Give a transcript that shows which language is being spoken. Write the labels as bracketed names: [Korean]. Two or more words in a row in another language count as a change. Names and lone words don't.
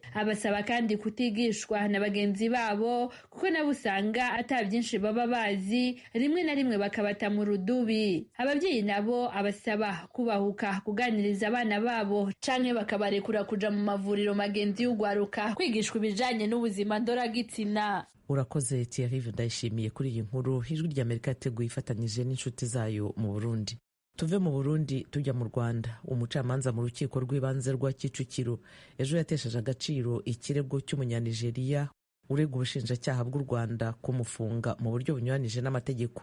[Rundi] Abasaba kandi kutigishwa na bagenzi babo kuko nabo usanga ata byinshi baba bazi, rimwe na rimwe bakabata mu rudubi. Abavyeyi nabo abasaba kubahuka kuganiriza abana babo canke bakabarekura kuja mu mavuriro magenzi y'ugwaruka kwigishwa ibijanye n'ubuzima ndoragitsina. Urakoze Thierry Ndayishimiye kuri iyi nkuru. Ijwi ry'Amerika yateguye ifatanyije n'inshuti zayo mu Burundi. [Kinyarwanda] Tuve mu Burundi tujya mu Rwanda. Umucamanza mu rukiko rw'ibanze rwa Kicukiro ejo yatesheje agaciro ikirego cy'umunyanigeriya urega ubushinjacyaha bw'u Rwanda kumufunga mu buryo bunyuranije n'amategeko.